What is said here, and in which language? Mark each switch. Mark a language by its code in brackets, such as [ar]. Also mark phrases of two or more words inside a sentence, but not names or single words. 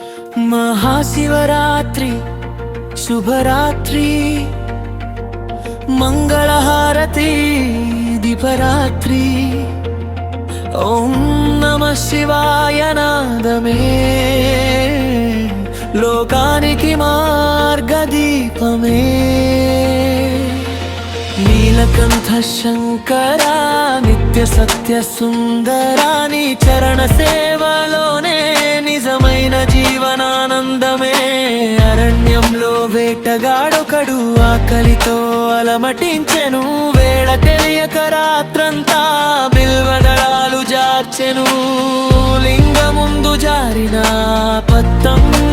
[te] మహాశివరాత్రి శుభరాత్రి మంగళహారతి దీపరాత్రి [sa] ओम नमः शिवाय [te] नादमे లోకానికి మార్గదీపమే నీలకంఠ శంకరా నిత్య సత్య సుందరాణి చరణ సేవలోనే నిజమైన జీవనానందమే అరణ్యంలో వేటగాడొకడు ఆకలితో అలమటించెను వేళ తెలియక రాత్రంతా బిల్వదళాలు జార్చెను లింగముందు జారిన పత్తం